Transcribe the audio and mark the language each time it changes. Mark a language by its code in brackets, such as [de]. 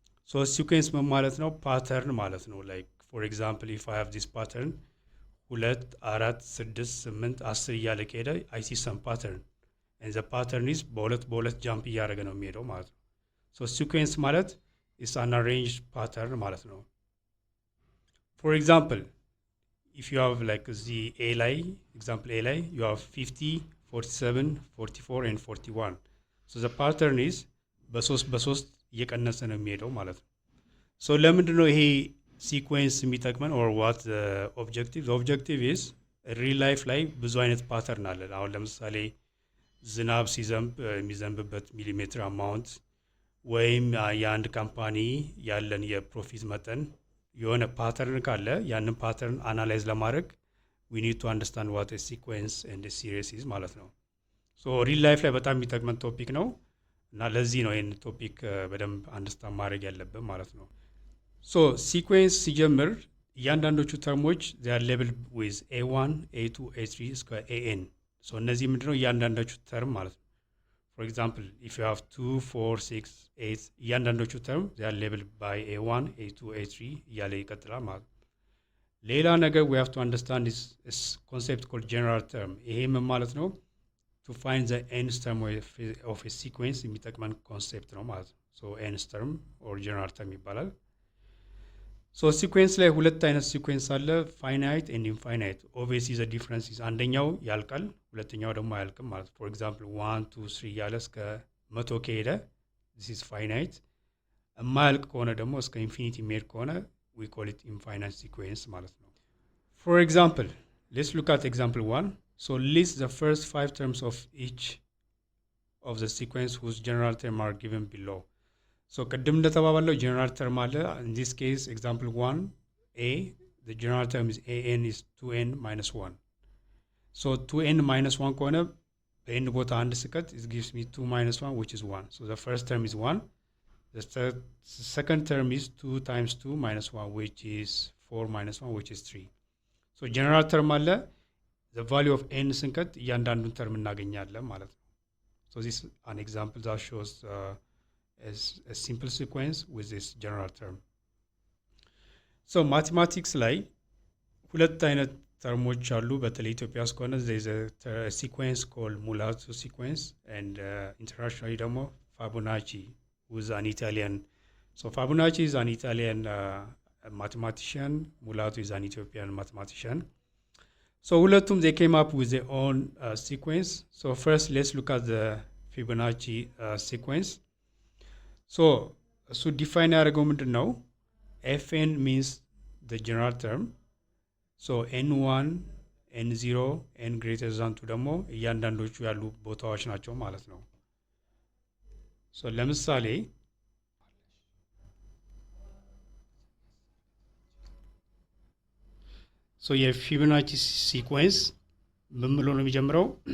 [en] So a sequence ማለት ነው pattern ማለት ነው. Like for example, if I have this pattern 2 4 6 8 10 [am] እያለ ከሄደ [en] I see some pattern, and the pattern is [am] በሁለት [en] jump [am] እያደረገ ነው የሚሄደው ማለት ነው. [en] So sequence ማለት is an arranged pattern ማለት ነው. For example, if you have like the A line, example A line, you have 50, 47, 44, and 41. So the pattern is [am] በሶስት እየቀነሰ ነው የሚሄደው ማለት ነው. [en] So ለምንድን ነው ይሄ sequence የሚጠቅመን or what the objective? The objective is real life [am] ላይ ብዙ አይነት [en] pattern አለ. [am] አሁን ለምሳሌ ዝናብ ሲዘንብ የሚዘንብበት ሚሊሜትር አማውንት ወይም የአንድ ካምፓኒ ያለን የፕሮፊት መጠን የሆነ ፓተርን ካለ ያንን ፓተርን አናላይዝ ለማድረግ [en] we need to understand what a sequence and a series is [am] ማለት ነው. So real life ላይ በጣም የሚጠቅመን ቶፒክ ነው እና ለዚህ ነው ይህን ቶፒክ በደንብ አንደርስታንድ ማድረግ ያለብን ማለት ነው. [en] So sequence [am] ሲጀምር እያንዳንዶቹ ተርሞች [en] they are labeled with A1, A2, A3 እስከ AN. [am] So እነዚህ ምንድነው እያንዳንዶቹ ተርም ማለት ነው. [en] For example, if you have 2, 4, 6, 8, [am] እያንዳንዶቹ ተርም [en] they are labeled by A1, A2, A3 እያለ ይቀጥላል ማለት ነው. ሌላ ነገር we have to understand is concept called general term. [am] ይሄ ምን ማለት ነው? [en] To find the nth term of a sequence [am] የሚጠቅመን ኮንሴፕት ነው ማለት ነው. [en] So nth term or general term ይባላል. So sequence [am] ላይ ሁለት አይነት [en] sequence አለ, finite and infinite. Obviously the difference is [am] አንደኛው ያልቃል, ሁለተኛው ደግሞ አያልቅም ማለት ነው. [en] For example 1 2 3 [am] ያለ እስከ 100 ከሄደ [en] this is finite. [am] የማያልቅ ከሆነ ደግሞ እስከ infinity የሚሄድ ከሆነ [en] we call it infinite sequence [am] ማለት ነው. [en] For example, let's look at example 1. So list the first 5 terms of each of the sequence whose general term are given below. So [am] ቅድም እንደተባባለው general term አለ. [en] In this case, example 1, A, the general term is AN is 2n minus 1. So 2n minus 1 ከሆነ [am] በn ቦታ አንድ ስቀት [en] it gives me 2 minus 1 which is 1. So the first term is 1. The second term is 2 times 2 minus 1 which is 4 minus 1 which is 3. So general term አለ. The value of n [am] ስንቀት እያንዳንዱን ተርም እናገኛለን ማለት ነው. [en] So this is an example that shows as a simple sequence with this general term. So mathematics ላይ [am] ሁለት አይነት ተርሞች አሉ በተለይ ኢትዮጵያ ውስጥ ከሆነ [en] there is a sequence called Mulatto sequence and internationally ደግሞ Fibonacci who's an Italian. So Fibonacci is an Italian mathematician, Mulatto is an Ethiopian mathematician. So [am] ሁለቱም [en] they came up with their own sequence. So first let's look at the [am] ፊቦናቺ ሲኩዌንስ ሶ እሱ ዲፋይን ያደረገው ምንድን ነው? ኤፍኤን ሚንስ the general term so n1 n0 n greater than 2 ደግሞ እያንዳንዶቹ ያሉ ቦታዎች ናቸው ማለት ነው። ሶ ለምሳሌ ሶ የፊቦናቺ ሲኩዌንስ ምን ብሎ ነው የሚጀምረው?